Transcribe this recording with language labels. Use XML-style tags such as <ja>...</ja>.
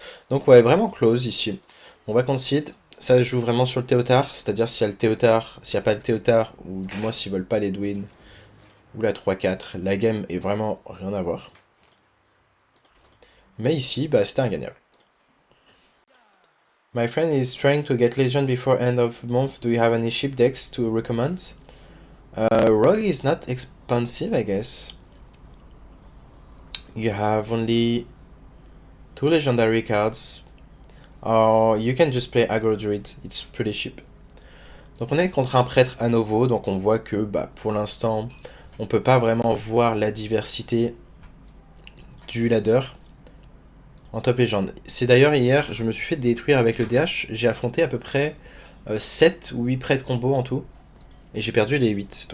<fr>Donc ouais, vraiment close ici. On va concede. Ça se joue vraiment sur le Théotard, c'est-à-dire s'il y a le Théotard, s'il n'y a pas le Théotard, ou du moins s'ils veulent pas l'Edwin, ou la 3-4, la game est vraiment rien à voir. Mais ici, bah, c'était un gagnable.</fr> <en>My friend is trying to get Legend before end of month. Do you have any ship decks to recommend? Rogue is not expensive, I guess. You have only 2 legendary cards. Or you can just play Aggro Druid. It's pretty cheap.</en> <fr>Donc on est contre un prêtre à nouveau, donc on voit que bah, pour l'instant, on peut pas vraiment voir la diversité du ladder en top légende. C'est d'ailleurs hier, je me suis fait détruire avec le DH, j'ai affronté à peu près 7 ou 8 prêtres combo en tout, et j'ai perdu les 8.</fr>